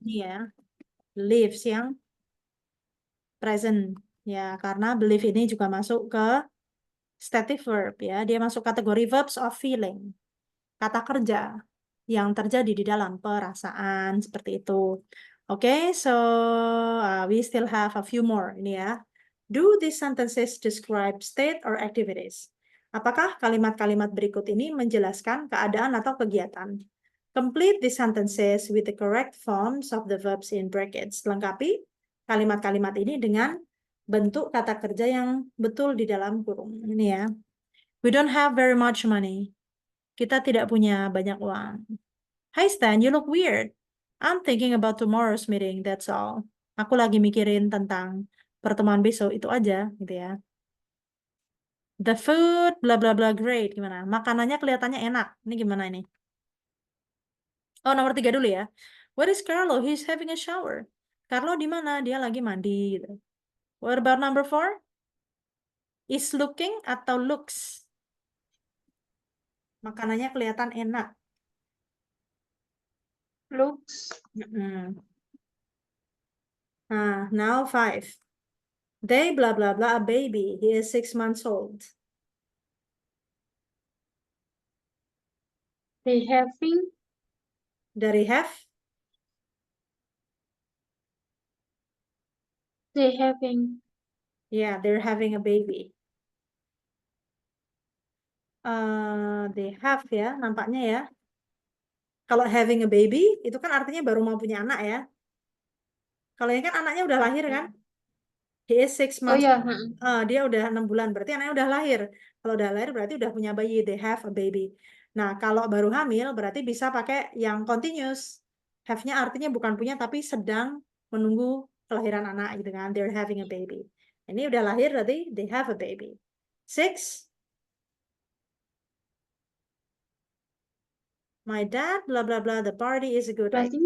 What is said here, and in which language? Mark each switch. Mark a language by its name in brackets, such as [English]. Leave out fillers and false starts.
[Indonesian] Ini ya. Believes yang present. Ya, karena believe ini juga masuk ke stative verb ya. Dia masuk kategori verbs of feeling. Kata kerja yang terjadi di dalam perasaan seperti itu. [English] Oke, so we still have a few more ini ya. Do these sentences describe state or activities? [Indonesian] Apakah kalimat-kalimat berikut ini menjelaskan keadaan atau kegiatan? [English] Complete the sentences with the correct forms of the verbs in brackets. [Indonesian] Lengkapi kalimat-kalimat ini dengan bentuk kata kerja yang betul di dalam kurung. Ini ya. [English] We don't have very much money. [Indonesian] Kita tidak punya banyak uang. [English] Hi Stan, you look weird. I'm thinking about tomorrow's meeting, that's all. [Indonesian] Aku lagi mikirin tentang pertemuan besok, itu aja, gitu ya. [English] The food, bla bla bla, great. [Indonesian] Gimana? Makanannya kelihatannya enak. Ini gimana ini? Oh, nomor 3 dulu ya. [English] Where is Carlo? [Indonesian] He's having a shower. Carlo di mana? Dia lagi mandi, gitu. What about number 4? [English] Is looking atau looks? [Indonesian] Makanannya kelihatan enak. [English] Looks. Mm-mm. Nah, now 5. They blah blah blah a baby. He is 6 months old. They having. [Indonesian] Dari have, [English] They having. yeah, they're having a baby. They have [Indonesian] ya, nampaknya ya. Kalau [English] having a baby, [Indonesian] itu kan artinya baru mau punya anak ya. Kalau ini kan anaknya udah lahir kan? [English] He is 6 Oh months. ya, [Indonesian] Dia udah 6 bulan, berarti anaknya udah lahir. Kalau udah lahir berarti udah punya bayi, [English] they have a baby. [Indonesian] Nah, kalau baru hamil berarti bisa pakai yang continuous. Have-nya artinya bukan punya tapi sedang menunggu kelahiran anak gitu kan. [English] They're having a baby. [Indonesian] Ini udah lahir berarti [English] they have a baby. 6, my dad, bla bla bla, the party is a good idea.